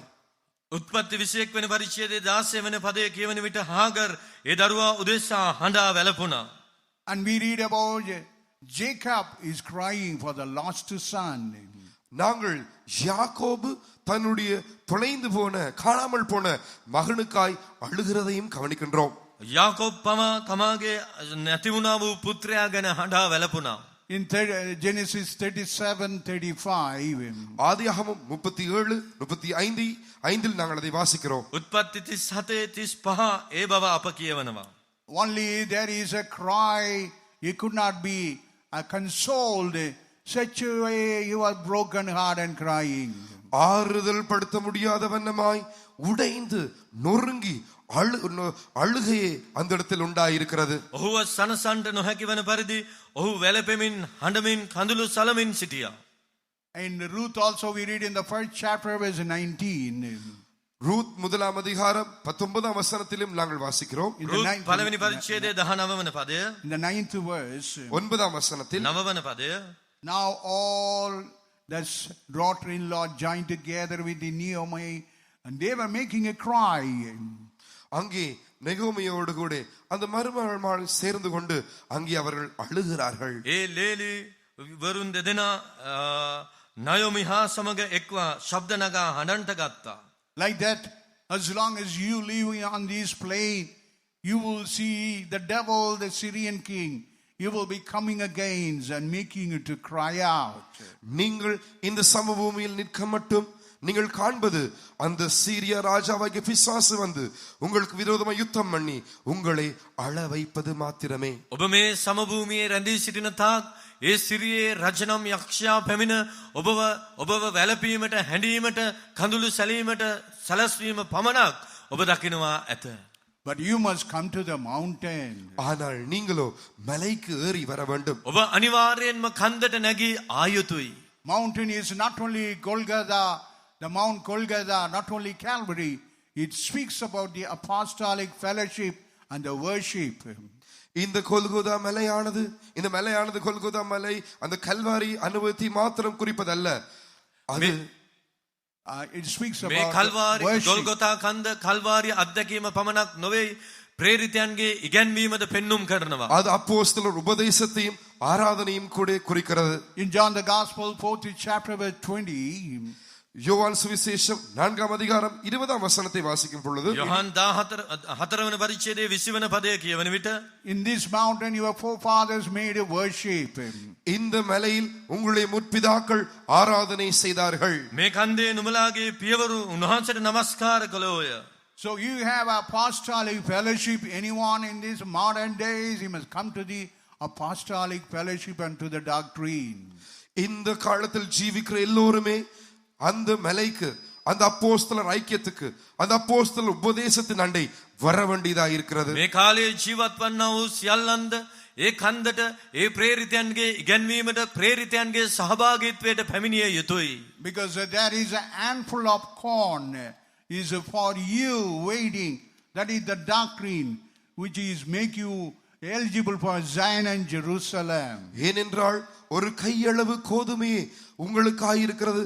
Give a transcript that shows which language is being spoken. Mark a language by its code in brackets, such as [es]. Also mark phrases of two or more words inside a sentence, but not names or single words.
[si] උත්පත්ති 21 වෙනි පරිච්ඡේදයේ 16 වෙනි පදයේ කියවන විට හාගර් ඒ දරුවා උදෙසා හඬා වැළපුණා. [en] And we read about Jacob is crying for the lost son. [ta] நாங்கள் யாக்கோபு தன்னுடைய தொலைந்து போன காணாமல் போன மகனுக்காய் அழுகிறதையும் கவனிக்கின்றோம். [si] යාකෝබ් පවා තමාගේ නැති වුණා වූ පුත්‍රයා ගැන හඬා වැළපුණා. [en] In Genesis 37:35, [ta] ஆதியாகமம் 37:35 நாங்கள் அதை வாசிக்கிறோம். [si] උත්පත්ති 37:35 ඒ බව අප කියවනවා. [en] only there is a cry, you could not be consoled, such a way you are broken heart and crying. [ta] ஆறுதல் படுத்த முடியாத வண்ணமாய் உடைந்து நொறுங்கி அழுகையே அந்த இடத்தில் உண்டாயிருக்கிறது. [si] ඔහුව සනසන්ට නොහැකි වන පරිදි ඔහු වැළපෙමින් හඬමින් කඳුළු සලමින් සිටියා. [en] In Ruth also we read in the first chapter verse 19. [ta] ரூத் முதலாம் அதிகாரம் 19ஆம் வசனத்திலும் நாங்கள் வாசிக்கிறோம். [en] In the [si] රුත් [en] ninth, [si] පළවෙනි පරිච්ඡේදයේ 19 වන පදය, [en] in the 9th verse, [ta] 9ஆம் வசனத்தில் [si] 9 වන පදය. [en] now all that's daughter-in-law joined together with the Naomi, and they were making a cry. [ta] அங்கே நெகோமியோடு கூட அந்த மருமகள் சேர்ந்து கொண்டு அங்கே அவர்கள் அழுகிறார்கள். [si] ඒ ලේලි වරුන් දෙදෙනා නයොමි හා සමග එක්ව ශබ්ද නගා හඬන්ට ගත්තා. [en] Like that, as long as you live on this plain, you will see the devil, the Syrian king. You will be coming against and making you to cry out. [ta] நீங்கள் இந்த சமபூமியில் நிற்க மட்டும் நீங்கள் காண்பது அந்த சீரிய ராஜாவாகிய பிசாசு வந்து உங்களுக்கு விரோதமாக யுத்தம் பண்ணி உங்களை அழ வைப்பது மாத்திரமே. [si] ඔබ මේ සමභූමියේ රැඳී සිටින තාක් ඒ සිරියේ රජනම් යක්ෂයා පැමිණ ඔබව වැළපීමට, හැඬීමට, කඳුළු සැලීමට සැලැස්වීම පමණක් ඔබ දකිනවා ඇත. [en] But you must come to the mountain. [ta] ஆனால் நீங்களோ மலைக்கு ஏறி வர வேண்டும். [si] ඔබ අනිවාර්යෙන්ම කන්දට නැගී ආයුතුයි. [en] Mountain is not only Golgotha, the Mount Golgotha, not only Calvary. It speaks about the apostolic fellowship and the worship. [ta] இந்த கொல்கோதா மலையானது, இந்த மலையானது கொல்கோதா மலை அந்த கல்வாரி அனுபவத்தை மாத்திரம் குறிப்பதல்ல. அது [en] It speaks [si] මේ [en] about [si] කල්වාරි [en] worship. [si] ගොල්ගොතා කන්ද කල්වාරි අත්දැකීම පමණක් නොවේ, ප්‍රේරිතයන්ගේ ඉගැන්වීමද පෙන්눔 කරනවා. [ta] அது அப்போஸ்தலர் உபதேசத்தையும் ஆராதனையும் கூட குறிக்கிறது. [en] In John the Gospel, 4th chapter, verse 20, [ta] யோவான் சுவிசேஷம் 4ஆம் அதிகாரம் 20ஆம் வசனத்தை வாசிக்கும் பொழுது, [si] යොහන් 14 වන පරිච්ඡේදයේ 20 වන පදය කියවන විට, [en] in this mountain your forefathers made a worship. [ta] இந்த மலையில் உங்களுடைய முற்பிதாக்கள் ஆராதனை செய்தார்கள். [si] මේ කන්දේ නුඹලාගේ පියවරු උන්වහන්සේට නමස්කාර කළෝය. [en] So you have apostolic fellowship. Anyone in these modern days, he must come to the apostolic fellowship and to the doctrine. [ta] இந்த காலத்தில் ஜீவிக்கிற எல்லோருமே அந்த மலைக்கு, அந்த அப்போஸ்தலர் ஐக்கியத்துக்கு, அந்த அப்போஸ்தலர் உபதேசத்தின் அண்டை வர வேண்டியதா இருக்கிறது. [si] මේ කාලේ ජීවත් වන්නා වූ සියල්ලන්ද ඒ කන්දට, ඒ ප්‍රේරිතයන්ගේ ඉගැන්වීමට, ප්‍රේරිතයන්ගේ සහභාගීත්වයට පැමිණිය යුතුයි. [en] Because there is a handful of corn is for you waiting. That is the doctrine which is make you eligible for Zion and Jerusalem. [ta] ஏனென்றால் ஒரு கையளவு கோதுமையே உங்களுக்காக இருக்கிறது.